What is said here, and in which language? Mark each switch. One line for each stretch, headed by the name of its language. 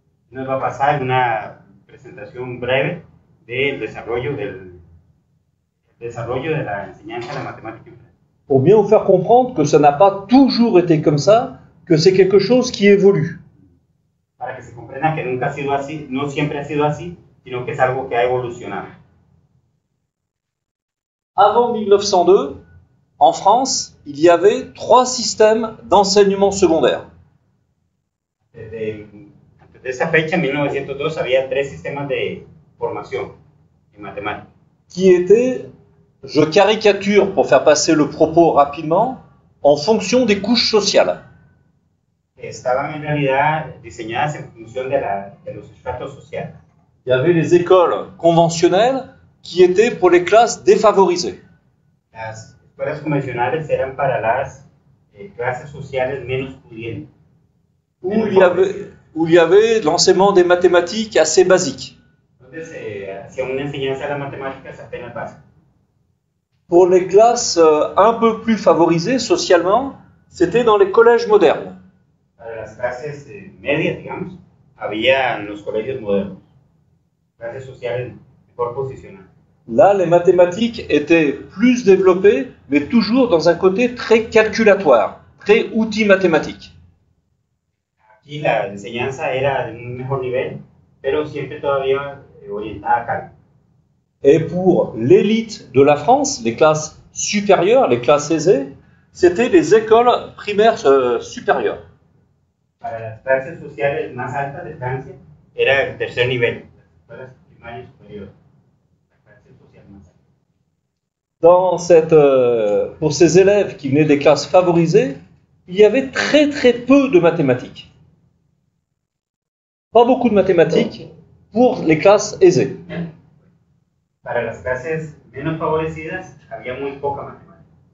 Spanish: Nos va a pasar una presentación breve del desarrollo de la enseñanza de la matemática en Francia.
French: Pour bien vous faire comprendre que ça n'a pas toujours été comme ça, que c'est quelque chose qui évolue.
Spanish: Para que se comprenda que nunca ha sido así, no siempre ha sido así, sino que es algo que ha evolucionado.
French: Avant 1902, en France, il y avait 3 systèmes d'enseignement secondaire.
Spanish: Desde esa fecha, en 1902, había 3 sistemas de formación en matemáticas.
French: Qui étaient, je caricature pour faire passer le propos rapidement, en fonction des couches sociales.
Spanish: Estaban en realidad diseñadas en función de los estratos sociales.
French: Il y avait les écoles conventionnelles qui étaient pour les classes défavorisées.
Spanish: Las escuelas convencionales eran para las clases sociales menos pudientes.
French: Où il y avait l'enseignement des mathématiques assez basique.
Spanish: Donde se hacía una enseñanza de las matemáticas apenas básica.
French: Pour les classes un peu plus favorisées socialement, c'était dans les collèges modernes.
Spanish: Para las clases medias, digamos, había en los colegios modernos, clases sociales mejor posicionadas.
French: Là, les mathématiques étaient plus développées, mais toujours dans un côté très calculatoire, très outil mathématique.
Spanish: Aquí la enseñanza era de un mejor nivel, pero siempre todavía orientada a cálculo.
French: Et pour l'élite de la France, les classes supérieures, les classes aisées, c'était les écoles primaires supérieures.
Spanish: Para las clases sociales más altas de Francia era el tercer nivel, las escuelas primarias superiores, la clase social más alta.
French: Pour ces élèves qui venaient des classes favorisées, il y avait très très peu de mathématiques. Pas beaucoup de mathématiques pour les classes aisées.
Spanish: Para las clases menos favorecidas había muy poca matemática.